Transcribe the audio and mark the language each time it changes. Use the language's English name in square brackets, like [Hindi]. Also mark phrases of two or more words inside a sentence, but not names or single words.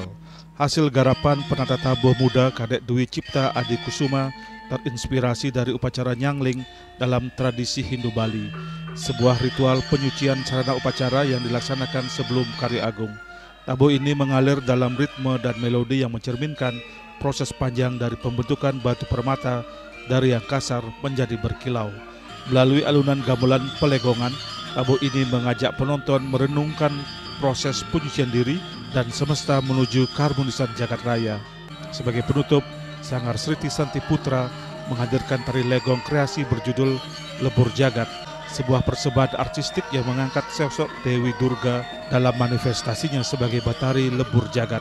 [Indonesian] Hasil garapan penata tabuh muda Kadek Dwi Cipta Adi Kusuma terinspirasi dari upacara Nyangling dalam tradisi Hindu Bali, sebuah ritual penyucian sarana upacara yang dilaksanakan sebelum karya agung. Tabuh ini mengalir dalam ritme dan melodi yang mencerminkan proses panjang dari pembentukan batu permata dari yang kasar menjadi berkilau. Melalui alunan gamelan Pelegongan, tabuh ini mengajak penonton merenungkan proses penyucian diri dan semesta menuju keharmonisan jagat raya. Sebagai penutup, Sanggar Sriti Santi Putra menghadirkan tari legong kreasi berjudul Lebur Jagat, sebuah persembahan artistik yang mengangkat sosok Dewi Durga dalam manifestasinya sebagai Batari Lebur Jagat.